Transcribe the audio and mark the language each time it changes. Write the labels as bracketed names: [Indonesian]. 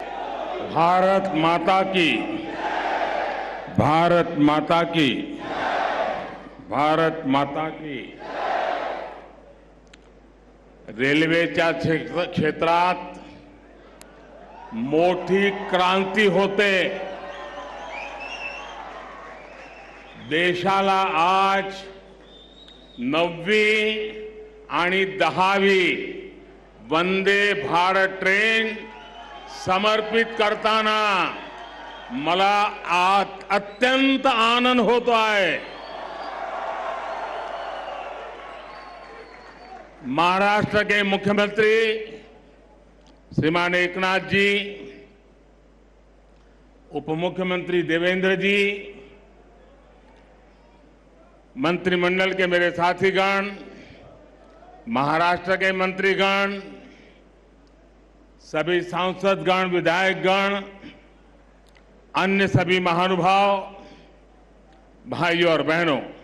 [Hindi] भारत माता की, भारत माता की, भारत माता की. [Marathi] रेल्वेच्या क्षेत्रात मोठी क्रांती होते. देशाला आज 9वी आणि 10वी वंदे भारत ट्रेन समर्पित करताना मला अत्यंत आनंद होतो आहे. [Hindi] महाराष्ट्र के मुख्यमंत्री श्रीमान एकनाथ जी, उप मुख्यमंत्री देवेंद्र जी, मंत्रिमंडल के मेरे साथीगण, महाराष्ट्र के मंत्रीगण, सभी सांसदगण, विधायकगण, अन्य सभी महानुभाव, भाइयों और बहनों,